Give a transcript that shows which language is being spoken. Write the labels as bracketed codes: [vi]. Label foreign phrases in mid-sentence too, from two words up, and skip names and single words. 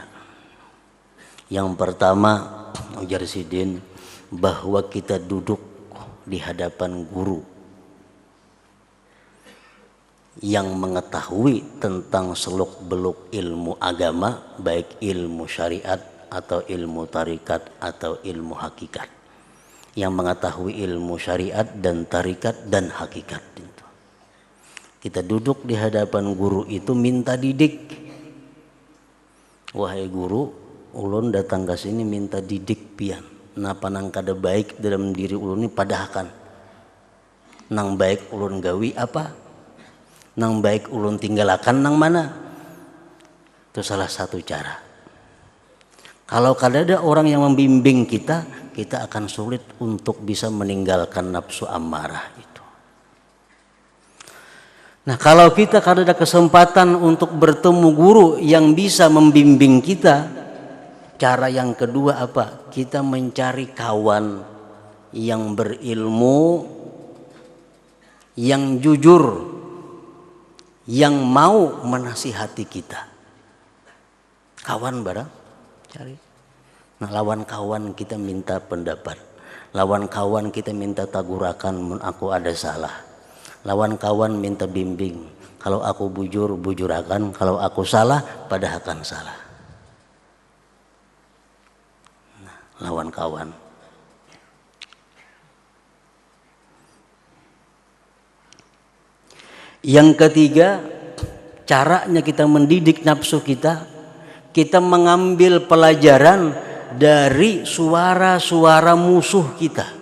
[id] Yang pertama, ujar Sidin, bahwa kita duduk di hadapan guru yang mengetahui tentang seluk-beluk ilmu agama, baik ilmu syariat atau ilmu tarikat atau ilmu hakikat, yang mengetahui ilmu syariat dan tarikat dan hakikat itu. Kita duduk di hadapan guru itu minta didik. Wahai guru, [bjn] ulun datang ke sini minta didik pian. Napa nang kada baik dalam diri ulun ini padahkan. Nang baik ulun gawi apa? nang baik ulun tinggalakan nang mana. [id] Itu salah satu cara. Kalau kadada orang yang membimbing kita, kita akan sulit untuk bisa meninggalkan nafsu amarah itu. Nah, kalau kita kadada kesempatan untuk bertemu guru yang bisa membimbing kita, cara yang kedua apa? Kita mencari kawan yang berilmu, yang jujur, yang mau menasihati kita. [bjn] Kawan barang cari. Nah, lawan kawan kita minta pendapat. Lawan kawan kita minta tagurakan mun aku ada salah. Lawan kawan minta bimbing. Kalau aku bujur, bujurakan. Kalau aku salah, padahakan salah. Nah, lawan kawan. [id] Yang ketiga, caranya kita mendidik nafsu kita, kita mengambil pelajaran dari suara-suara musuh kita.